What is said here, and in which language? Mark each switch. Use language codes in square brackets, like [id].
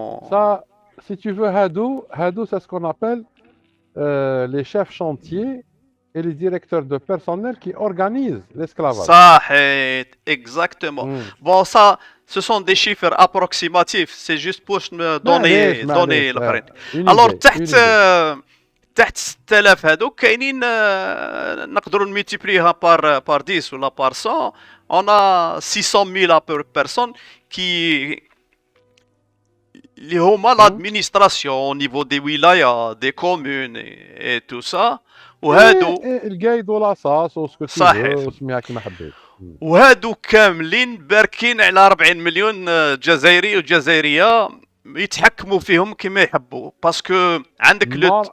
[fr] ça si tu veux هادو c'est ce qu'on appelle les chefs chantiers et les directeurs de personnel qui organisent l'esclavage. [ar] صحيت [fr] exactement. Bon ça ce sont des chiffres approximatifs, c'est juste pour me donner الآخرين. [ar] alors تحت 6000 هذوك كاينين نقدروا نميتيبليها بار 10 ولا بار 100. [fr] on a 600,000 personnes qui [ar] اللي هما [fr] l'administration au niveau des wilayas, des communes et tout ça. [ar] وهادو القايد ولاصاص وسكو وسميها كيما حبيت. وهادو كاملين باركين على 40 مليون جزائري وجزائريه يتحكموا فيهم كما يحبوا باسكو عندك